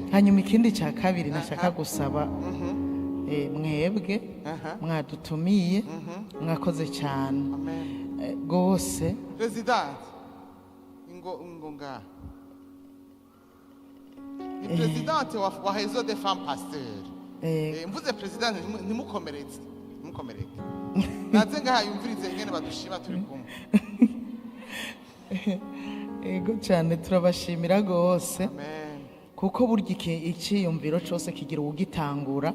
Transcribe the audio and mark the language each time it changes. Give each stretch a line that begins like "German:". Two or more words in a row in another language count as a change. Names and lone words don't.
Rundi: Hanyuma ikindi cya kabiri nashaka gusaba mwebwe mwadutumiye mwakoze cyane gose. President ngo nga ni president wa Réseau des femmes pasteurs. Mvuze president ntimukomeretse naze ngaha yumvirize ingene badushima turi kumwe. Ego cyane turabashimira gose. Amen. Kuko burya ikiyumviro cyose kigira ugitangura.